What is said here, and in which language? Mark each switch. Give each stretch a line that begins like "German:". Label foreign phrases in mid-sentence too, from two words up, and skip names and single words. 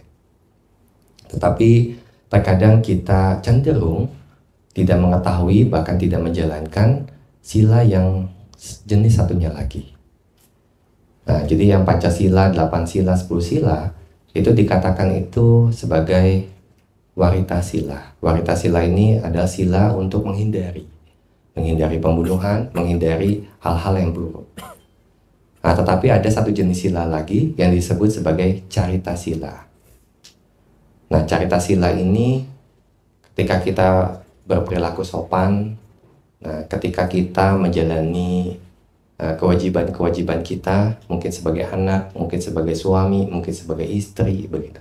Indonesian: Tetapi terkadang kita cenderung tidak mengetahui, bahkan tidak menjalankan sila yang jenis satunya lagi. Nah, jadi yang Pancasila, 8 sila, 10 sila itu dikatakan itu sebagai warita sila. Warita sila ini adalah sila untuk menghindari pembunuhan, menghindari hal-hal yang buruk. Nah, tetapi ada satu jenis sila lagi yang disebut sebagai carita sila. Nah, carita sila ini ketika kita berperilaku sopan, nah, ketika kita menjalani kewajiban-kewajiban kita, mungkin sebagai anak, mungkin sebagai suami, mungkin sebagai istri, begitu.